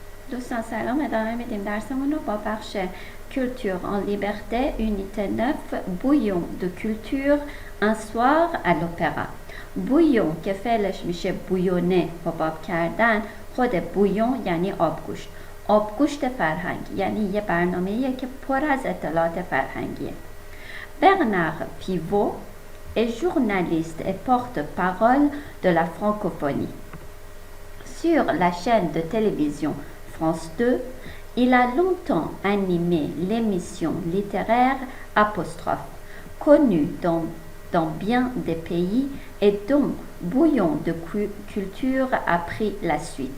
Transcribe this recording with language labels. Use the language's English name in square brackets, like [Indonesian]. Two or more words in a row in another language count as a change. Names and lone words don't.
[Persian] دوستان سلام، ادامه میدیم درسمون رو با بخش [French] culture en liberté unité 9 bouillon de culture un soir à l'opéra. [Persian] bouillon که فعلش میشه بویونه، حباب کردن. خود بویون یعنی آبگوشت، آبگوشت فرهنگ، یعنی یه برنامه‌ایه که پر از اطلاعات فرهنگیه. [French] Bernard Pivot est journaliste et porte-parole de la francophonie. Sur la chaîne de télévision France 2, il a longtemps animé l'émission littéraire Apostrophe, connue dans bien des pays et dont Bouillon de culture a pris la suite.